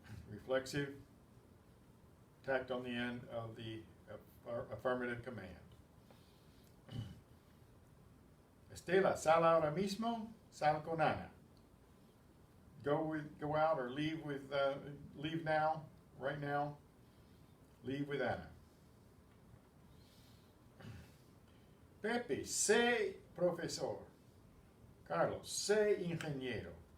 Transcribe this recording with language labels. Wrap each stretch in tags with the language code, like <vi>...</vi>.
<en>Reflexive, tacked on the end of the affirmative command.</en> <es>Estela, sal ahora mismo, sal con Ana.</es> <en>Go out or leave with, leave now, right now, leave with Ana.</en> <es>Pepe, sé profesor. Carlos, sé ingeniero.</es>